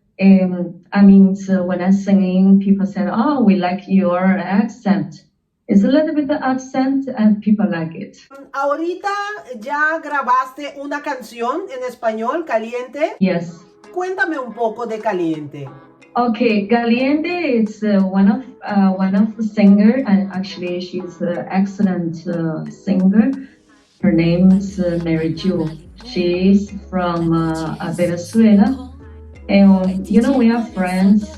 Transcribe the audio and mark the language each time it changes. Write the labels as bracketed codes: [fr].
[en] I mean, so when I'm singing, people said, "Oh, we like your accent." It's a little bit the accent, and people like it. [es] Ahorita ya grabaste una canción en español, Caliente. [en] Yes. [es] Cuéntame un poco de Caliente. [en] Okay, Caliente is one of the singer, and actually she's an excellent singer. Her name is Mary Jo. She's from Venezuela, and you know we are friends.